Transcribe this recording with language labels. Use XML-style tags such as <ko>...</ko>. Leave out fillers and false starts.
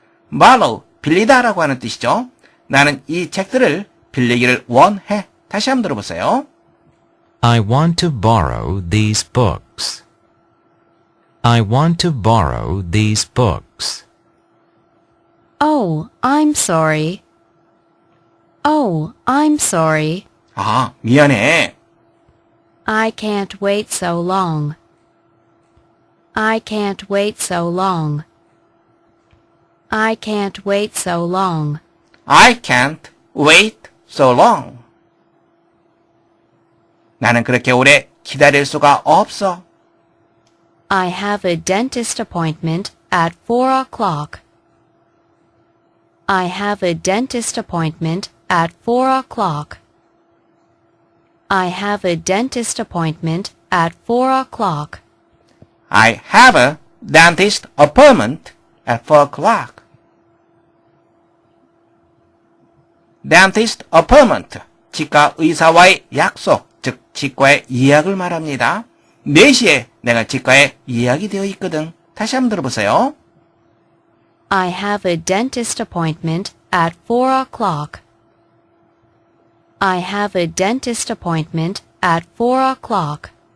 <ko>borrow, 빌리다 라고 하는 뜻이죠. 나는 이 책들을 빌리기를 원해. 다시 한번 들어보세요.</ko> <en>I want to borrow these books. I want to borrow these books. Oh, I'm sorry. Oh, I'm sorry.</en> <ko>아, 미안해.</ko> <en>I can't wait so long. I can't wait so long. I can't wait so long. I can't wait so long.</en> <ko>나는 그렇게 오래 기다릴 수가 없어.</ko> <en>I have a dentist appointment at 4 o'clock. I have a dentist appointment at 4 o'clock. I have a dentist appointment at 4 o'clock. I have a dentist appointment at 4 o'clock.</en> <ko>dentist appointment, 치과 의사와의 약속, 즉 치과의 예약을 말합니다. 4시에 내가 치과에 예약이 되어 있거든. 다시 한번 들어보세요.</ko> <en>I have a dentist appointment at 4 o'clock. I have a dentist appointment at 4 o'clock.</en>